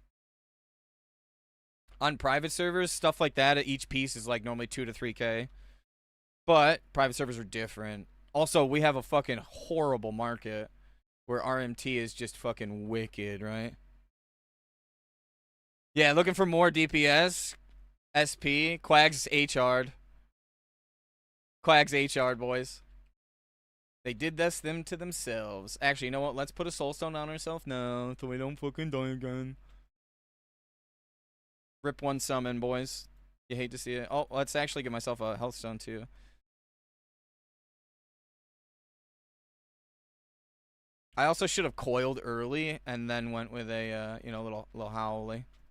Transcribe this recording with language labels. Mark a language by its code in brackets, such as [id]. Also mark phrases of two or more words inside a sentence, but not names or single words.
[en] On private servers, stuff like that at each piece is like normally 2 to 3k. But private servers are different. Also, we have a fucking horrible market where RMT is just fucking wicked, right? Yeah, looking for more DPS. SP. Quags HR'd. Quags HR'd, boys. They did this them to themselves. Actually, you know what? Let's put a soulstone on ourselves now so we don't fucking die again. Rip 1 summon, boys. You hate to see it. Oh, let's actually give myself a health stone, too. I also should have coiled early and then went with a, little howly.